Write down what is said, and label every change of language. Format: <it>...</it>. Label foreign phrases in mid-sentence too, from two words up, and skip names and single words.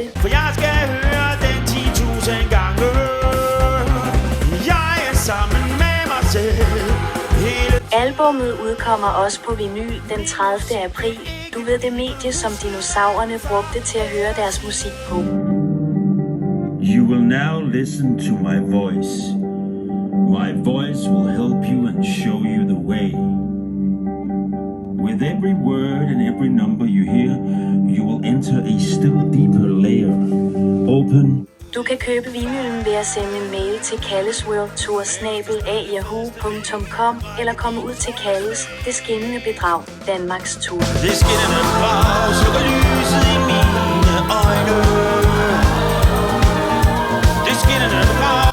<da>For jeg skal høre den 10.000 gange. Jeg er sammen med mig selv. Albummet udkommer også på vinyl den 30. april. Du ved, det medie, som dinosaurerne brugte til at høre deres musik på.</da> <en>You will now listen to my voice. My voice will help you and show you the way. With every word and every number you hear, you will enter a still deeper layer. Open.</en> <da>Du kan købe vinylen ved at sende en mail til kallesworldtour@yahoo.com eller komme ud til Kalles, det skinnende bedrag, Danmarks Tour. Det skinnende bedrag, slukker lyset i mine øjne. Det skinnende bedrag.</da>